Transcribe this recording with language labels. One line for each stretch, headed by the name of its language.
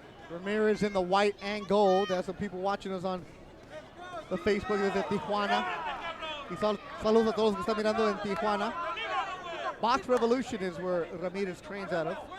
English: Ramirez in the white and gold. That's what people watching us on the Facebook
Spanish: desde Tijuana. Y saludos a todos que están mirando en Tijuana.
English: Box Revolution is where Ramirez trains out of.